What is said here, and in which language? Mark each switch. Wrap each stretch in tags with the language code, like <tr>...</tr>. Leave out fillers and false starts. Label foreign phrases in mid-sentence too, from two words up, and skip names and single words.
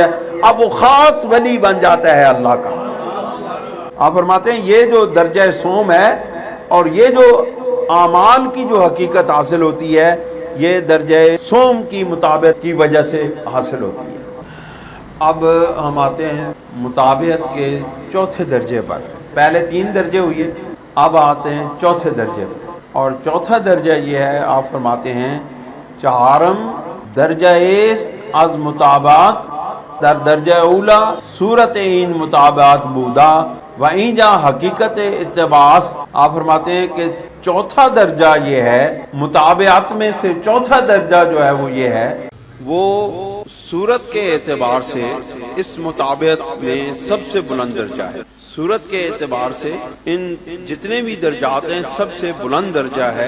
<ur>اب وہ خاص ولی بن جاتا ہے اللہ کا. آپ فرماتے ہیں یہ جو درجہ سوم ہے اور یہ جو اعمال کی جو حقیقت حاصل ہوتی ہے یہ درجہ سوم کی مطابقت کی وجہ سے حاصل ہوتی ہے. اب ہم آتے ہیں مطابقت کے چوتھے درجے پر. پہلے 3 درجے ہوئے، اب آتے ہیں چوتھے درجے پر. اور چوتھا درجہ یہ ہے، آپ فرماتے ہیں</ur> <fa>چہارم درجہ ایست از مطابقت در درجہ اولا صورت این مطابقت بودا و اینجا حقیقت اتباع.</fa> <ur>آپ فرماتے ہیں کہ چوتھا درجہ یہ ہے مطابعت میں سے چوتھا درجہ جو ہے وہ یہ ہے وہ صورت کے اعتبار سے اس مطابعت میں سب سے بلند درجہ ہے. صورت کے اعتبار سے ان جتنے بھی درجات ہیں سب سے بلند درجہ ہے.</ur>